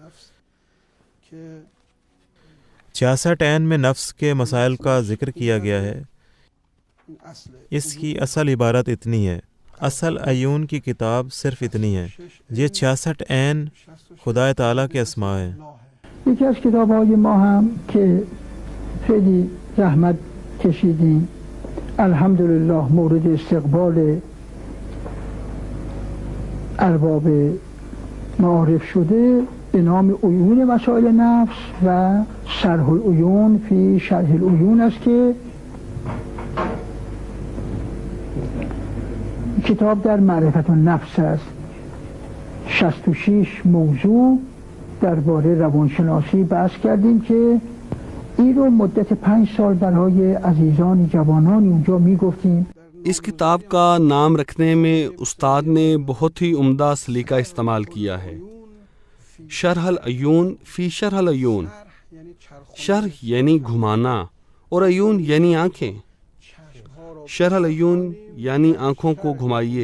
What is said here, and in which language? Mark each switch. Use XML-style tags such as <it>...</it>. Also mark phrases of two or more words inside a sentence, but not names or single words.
<ur>66 عین میں نفس کے مسائل کا ذکر کیا گیا ہے۔ اس کی اصل عبارت اتنی ہے، اصل عیون کی کتاب صرف اتنی ہے۔ یہ 66 عین خدا تعالیٰ کے اسماء ہیں۔</ur> <fa>یکی از کتاب‌های ما هم که خیلی زحمت کشیدیم، الحمدلله مورد استقبال ارباب معارف شده، به نام عیون مسائل نفس و شرح العیون فی شرح العیون است که کتاب در معرفت النفس است. 66 موضوع درباره روانشناسی بحث کردیم که این رو مدت 5 سال برای عزیزان جوانان اونجا میگفتیم.</fa> <ur>اس کتاب کا نام رکھنے میں استاد نے بہت ہی عمدہ سلیقہ استعمال کیا ہے۔ شرح العیون فی شرح العیون، شرح یعنی گھمانا اور عیون یعنی آنکھیں۔ شرح العیون یعنی آنکھوں کو گھمائیے۔</ur>